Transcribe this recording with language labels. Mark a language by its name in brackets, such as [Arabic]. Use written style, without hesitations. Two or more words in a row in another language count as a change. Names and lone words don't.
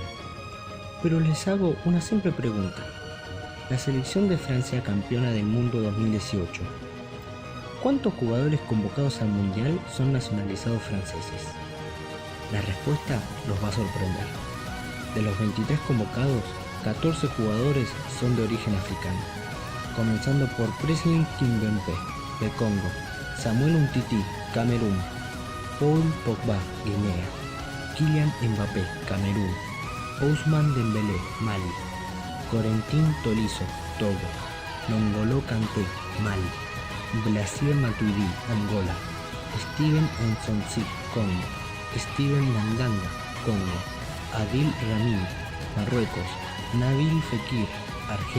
[Spanish] Pero les hago una simple pregunta. La selección de Francia campeona del mundo 2018. ¿Cuántos jugadores convocados al Mundial son nacionalizados franceses? La respuesta los va a sorprender. De los 23 convocados, 14 jugadores son de origen africano, comenzando por Pressley Kimpembe, de Congo, Samuel Umtiti, Camerún, Paul Pogba, Guinea, Kylian Mbappé, Camerún, Ousmane Dembélé, Mali, Corentin Tolisso, Togo, N'Golo Kanté, Mali, Blaise Matuidi, Angola, Steven Nsonsi, Congo, Steven Mandanda, Congo, Adil Rami, Marruecos, Nabil Fekir, Argelia.